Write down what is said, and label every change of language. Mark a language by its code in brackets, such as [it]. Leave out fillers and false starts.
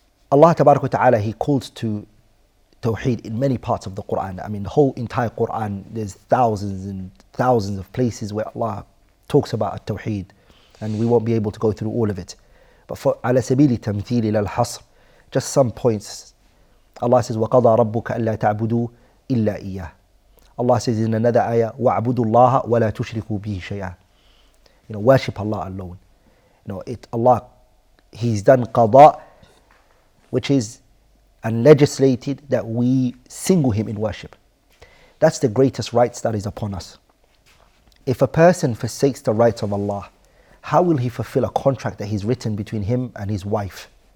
[en] Allah Tabarak wa Ta'ala, He calls to Tawheed in many parts of the Quran. I mean, the whole entire Quran, there's thousands and thousands of places where Allah talks about Tawheed, and we won't be able to go through all of it. But for [ar] على سبيل التمثيل إلى الحصر, [en] just some points. Allah says, [ar] وَقَضَى رَبُّكَ أَلَّا تَعْبُدُوا إِلَّا إِيَّهِ. [en] Allah says in another ayah, [ar] وَاعْبُدُوا اللَّهَ وَلَا تُشْرِكُوا بِهِ شَيْئًا. [en] Worship Allah alone. Allah, He's done qada, which is and legislated that we single Him in worship. That's the greatest rights that is upon us. If a person forsakes the rights of Allah, how will he fulfill a contract that He's written between him and his wife?